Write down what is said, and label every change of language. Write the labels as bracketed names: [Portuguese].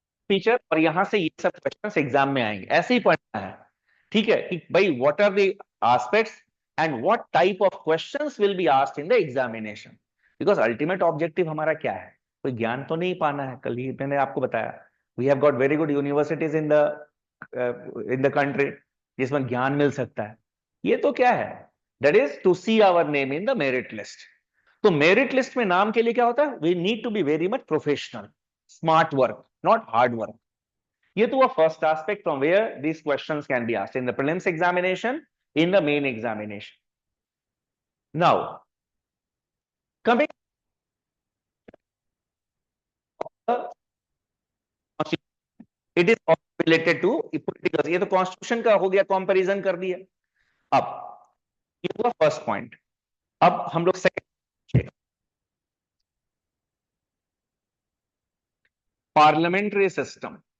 [Hindi] Feature, और यहां से ये सब क्वेश्चंस एग्जाम में आएंगे, ऐसे ही पढ़ना है, ठीक है, कि भाई [English] what are the aspects and what type of questions will be asked in the examination, because ultimate objective [Hindi] हमारा क्या है, कोई ज्ञान तो नहीं पाना है, कल ही मैंने आपको बताया, [English] we have got very good universities in the country [Hindi] जिसमें ज्ञान मिल सकता है, ये तो क्या है, [English] That is to see our name in the merit list. [Hindi] तो मेरिट लिस्ट में नाम के लिए क्या होता है, [English] We need to be very much professional, smart work, not hard work. [Hindi] ये तो [English] a first aspect from where these questions can be asked in the prelims examination, in the main examination. Now, coming it is also related to political, [Hindi] ये तो constitution का हो गया, comparison कर दिया। अब ये हुआ फर्स्ट पॉइंट, अब हम लोग सेकंड, पार्लियामेंट्री सिस्टम।